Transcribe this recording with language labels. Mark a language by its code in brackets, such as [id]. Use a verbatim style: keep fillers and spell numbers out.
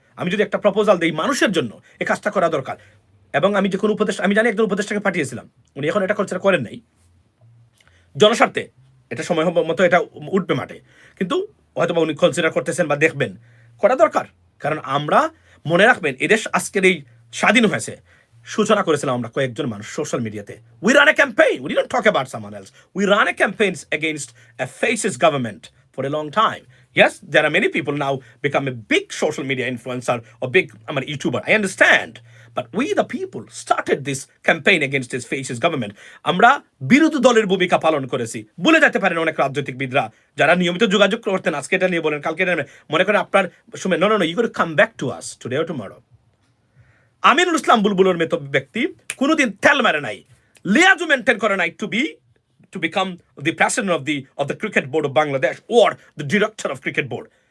[bn] আমি যদি একটা প্রপোজাল দিই মানুষের জন্য, এই কাজটা করা দরকার। এবং আমি যে কোনো উপদেষ্টা, আমি জানি একজন উপদেষ্টাকে পাঠিয়েছিলাম, উনি এখন এটা কনসিডার করেন নাই, জনস্বার্থে এটা সময় হব- মতো এটা উঠবে মাঠে, কিন্তু হয়তো বা উনি কনসিডার করতেছেন বা দেখবেন, করা দরকার। কারণ আমরা মনে রাখবেন, এদেশ আজকের এই স্বাধীন হয়েছে, সূচনা করেছিলাম আমরা কয়েকজন মানুষ সোশ্যাল মিডিয়াতে। [en] We run a campaign, we don't talk about someone else, we run a campaigns against a fascist government for a long time. Yes, there are many people now become a big social media influencer or big, I mean, YouTuber. I understand. But we the people started this campaign against this fascist government. [bn] আমরা বিরোধী দলের ভূমিকা পালন করেছি বলে যেতে পারেন অনেক রাজনৈতিকবিদরা, যারা নিয়মিত যোগাযোগ করতেন, আজকে এটা নিয়ে বলেন, কালকে এটা নিয়ে বলেন। মনে করেন আপনার সময়, [en] No no no, you good come back to us today or tomorrow. [bn] Aminul Islam বুলবুলের মতো ব্যক্তি কোনোদিন তেল মারে নাই, লিয়াজু মেনটেন করে নাই [en] To be to become the president of the of the cricket board of Bangladesh or the director of cricket board.